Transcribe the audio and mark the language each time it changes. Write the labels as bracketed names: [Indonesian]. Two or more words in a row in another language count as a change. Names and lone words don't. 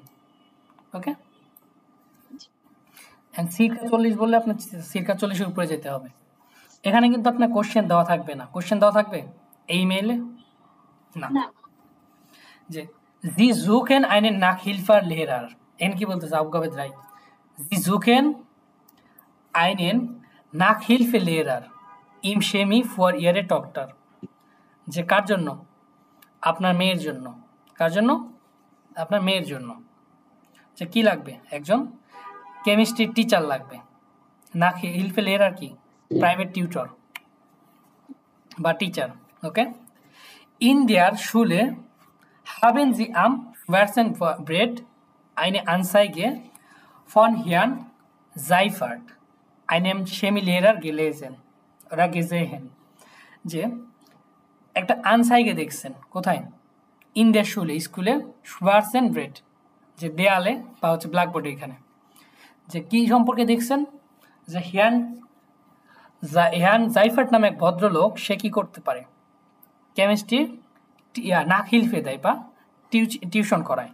[Bangla] ওকে, সিরকা 40 বললে আপনার সিরকা 40-এর উপরে যেতে হবে। এখানে কিন্তু আপনার কোশ্চেন দেওয়া থাকবে না। কোশ্চেন দেওয়া থাকবে এই মেইলে না, না। [German] যে Sie suchen einen Nachhilfelehrer, [Bangla] এন কি বলতেছে [German] Aufgabe 3, Sie suchen einen Nachhilfelehrer im Chemie for ihre Tochter, [Bangla] যে কার জন্য, আপনার মেয়ের জন্য। কার জন্য? আপনার মেয়ের জন্য। যে কি লাগবে, একজন কেমিস্ট্রির টিচার লাগবে। Nachhilfelehrer কি, প্রাইভেট টিউটর বা টিচার। ওকে, [German] in der Schule haben sie am Schwarzenbrett eine Anzeige von Herrn Seifert, einem Chemielehrer gelesen oder gesehen, [Bangla] যে একটা আনসাইগে দেখছেন কোথায়, [English] in the [Bangla] স্কুলে, স্কুলে Schwarzenbrett, যে দেয়ালে বা হচ্ছে ব্ল্যাকবোর্ডে, এখানে যে কি সম্পর্কে দেখছেন, যে হ্যান জাইফার্ট নামে এক ভদ্রলোক, সে কি করতে পারে, কেমিস্ট্রি নাকহিলফে দেয় বা টিউশন করায়।